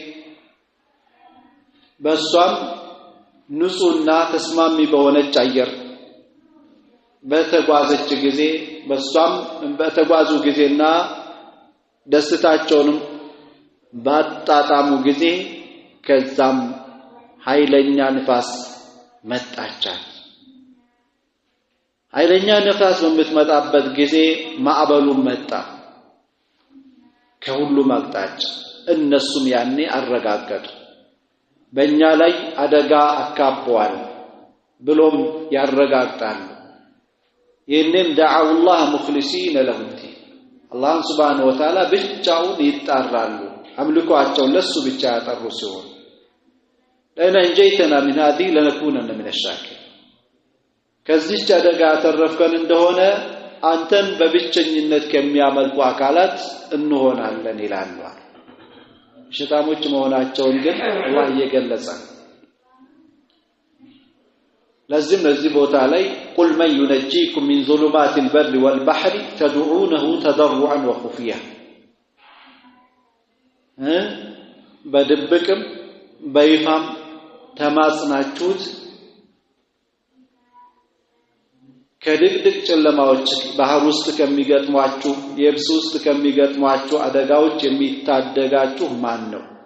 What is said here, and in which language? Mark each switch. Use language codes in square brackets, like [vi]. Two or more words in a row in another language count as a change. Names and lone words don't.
[am] በሷም ንጹህና ተስማሚ በሆነች አየር በተጓዘች ጊዜ በሷም በተጓዙ ጊዜና ደስታቸውንም ባጣጣሙ ጊዜ ከዛም ኃይለኛ ንፋስ መጣቻት። ኃይለኛ ንፋስ በምትመጣበት ጊዜ ማዕበሉ መጣ ከሁሉም አቅጣጫ። እነሱም ያኔ አረጋገጡ በእኛ ላይ አደጋ አካቧል ብሎም ያረጋግጣሉ። ይህንም [ar] دعوا الله مخلصين له الدين [am] አላህ [ar] سبحانه وتعالى [am] ብቻውን ይጣራሉ። አምልኮአቸው ለሱ ብቻ ያጠሩ ሲሆን [ar] لئن أنجيتنا من هذه لنكونن من الشاكرين [am] ከዚህ አደጋ ተረፍከን እንደሆነ አንተን በብቸኝነት ከሚያመልኩ አካላት እንሆናለን ይላሉ። ሸይጣኖች መሆናቸውን ግን አላህ እየገለጸ ለዚህ ቦታ ላይ [ar] قل من ينجيكم من ظلمات البر والبحر تدعونه تضرعا وخفيا [am] በድብቅም በይፋም ተማጽናችሁት ከድቅድቅ ጨለማዎች ባህር ውስጥ ከሚገጥሟችሁ የብስ ውስጥ ከሚገጥሟችሁ አደጋዎች የሚታደጋችሁ ማን ነው?